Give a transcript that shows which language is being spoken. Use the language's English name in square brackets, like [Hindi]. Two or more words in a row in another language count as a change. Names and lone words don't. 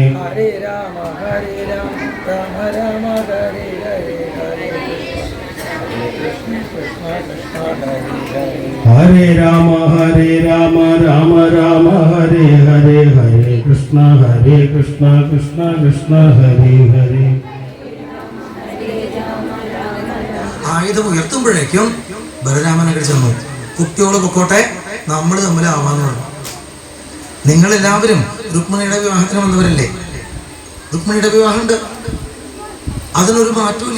[Sanskrit] Hare Rama Rama Rama Hare Hare Hare Rama Rama Rama Hare Hare Hare Krishna Krishna Krishna Hare Hare [Malayalam] ആയുധം ഉയർത്തുമ്പോഴേക്കും ബലരാമനഗർ ചെന്നു. കുട്ടിയോള് പൊക്കോട്ടെ, നമ്മൾ തമ്മിലാവാന്ന് പറഞ്ഞു. നിങ്ങളെല്ലാവരും രുക്മിണിയുടെ വിവാഹത്തിന് വന്നവരല്ലേ? രുക്മിണിയുടെ വിവാഹമുണ്ട്, അതിനൊരു മാറ്റമില്ല.